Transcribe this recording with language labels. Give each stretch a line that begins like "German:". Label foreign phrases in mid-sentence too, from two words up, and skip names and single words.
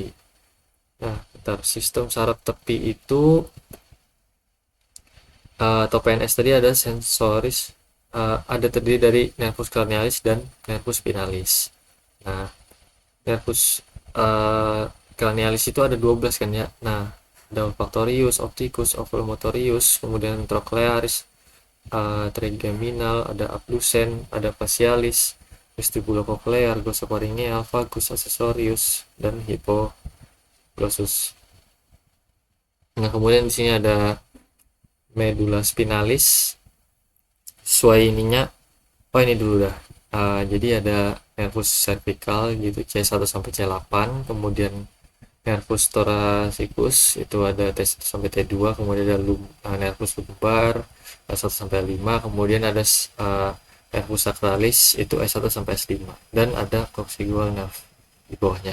Indonesian: Nah, bentar, sistem saraf tepi itu atau PNS tadi ada sensoris, ada terdiri dari
Latin: nervus craniosus
Indonesian: dan
Latin: nervus spinalis.
Indonesian: Nah,
Latin: nervus craniosus
Indonesian: itu ada 12 kan ya. Nah, ada olfactorius, opticus, oculomotorius, kemudian trochlearis, trigeminal, ada abducens, ada facialis, vestibulocochlear, glossopharyngeal,
Latin: vagus accessorius,
Indonesian: dan hypoglossus. Nah, kemudian di sini ada
Latin: medulla spinalis.
Indonesian: Sesuai ininya, oh ini dulu dah. Jadi ada nervus cervical gitu, C1 sampai C8, kemudian
Latin: nervus thoracicus
Indonesian: itu ada T1 sampai T2, kemudian ada
Latin: nervus lumbar
Indonesian: S1 sampai 5, kemudian ada
Latin: nervus sacralis
Indonesian: itu S1 sampai S5, dan ada
English: coccygeal nerve
Indonesian: di bawahnya.